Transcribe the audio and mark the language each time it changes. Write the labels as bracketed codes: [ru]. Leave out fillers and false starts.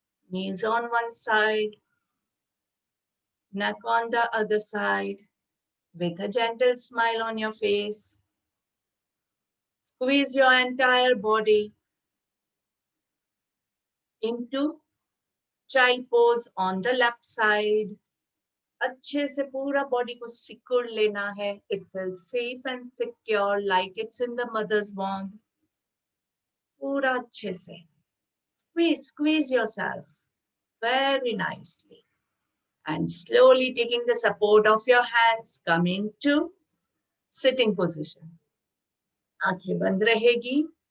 [en] Knees on one side. Neck on the other side. With a gentle smile on your face. Squeeze your entire body into child pose on the left side. [hi] अच्छे से पूरा body को सिकुड़ लेना है. [en] It feels safe and secure like it's in the mother's womb. [hi] पूरा अच्छे से. [en] Squeeze yourself very nicely. And slowly taking the support of your hands, come into sitting position. [hi] आंखें बंद रहेगी.